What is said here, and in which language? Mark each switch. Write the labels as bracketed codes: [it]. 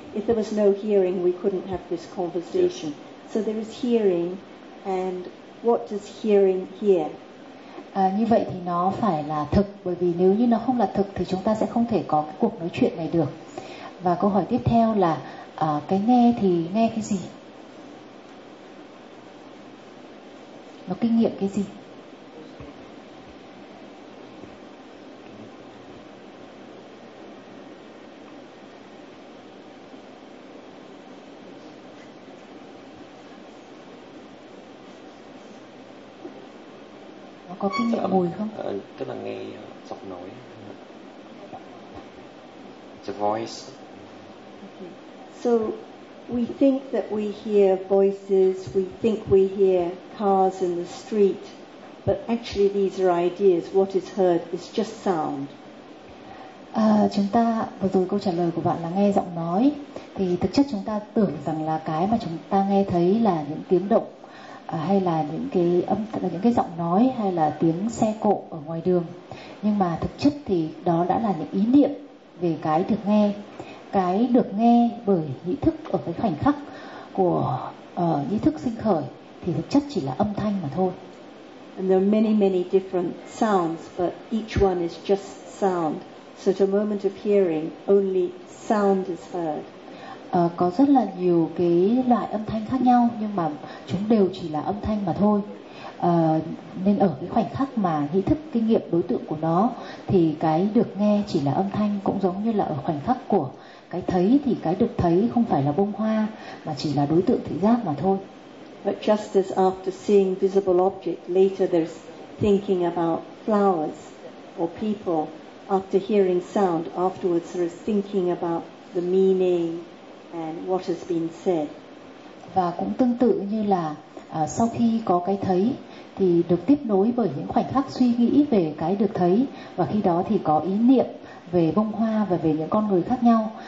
[en] If there was no hearing, we couldn't have this conversation. Yes. So there is hearing, and what does hearing hear? [vi] Như vậy thì nó phải là thực, bởi vì nếu như nó không là thực thì chúng ta sẽ không thể có cái cuộc nói chuyện này được. Và câu hỏi tiếp theo là cái nghe thì nghe cái gì? Nó kinh nghiệm cái gì? Có kinh nghiệm mùi không? Tức là nghe giọng nói. [en] The voice. Okay. So we think that we hear voices, we think we hear cars in the street, but actually these are ideas. What is heard is just sound. [vi] Chúng ta vừa rồi câu trả lời của bạn là nghe giọng nói, thì thực chất chúng ta tưởng rằng là cái mà chúng ta nghe thấy là những tiếng động, hay là những cái âm, là những cái giọng nói, hay là tiếng xe cộ ở ngoài đường. Nhưng mà thực chất thì đó đã là những ý niệm về cái được nghe. Cái được nghe bởi nhĩ thức ở cái khoảnh khắc của nhĩ thức sinh khởi thì thực chất chỉ là âm thanh mà thôi. [en] And there are many many different sounds, but each one is just sound. So at a moment of hearing, only sound is heard. [vi] Có rất là nhiều cái loại âm thanh khác nhau, nhưng mà chúng đều chỉ là âm thanh mà thôi. Nên ở cái khoảnh khắc mà nhĩ thức kinh nghiệm đối tượng của nó, thì cái được nghe chỉ là âm thanh, cũng giống như là ở khoảnh khắc của cái thấy, thì cái được thấy không phải là bông hoa, mà chỉ là đối tượng thị giác mà thôi. [en] But just as after seeing visible object, later there's thinking about flowers or people. After hearing sound, afterwards there is thinking about the meaning and what has been said. [vi] Và cũng tương tự như là sau khi có cái thấy thì được tiếp nối bởi những khoảnh khắc suy nghĩ về cái được thấy, và khi đó thì có ý niệm về bông hoa và về những con người khác nhau.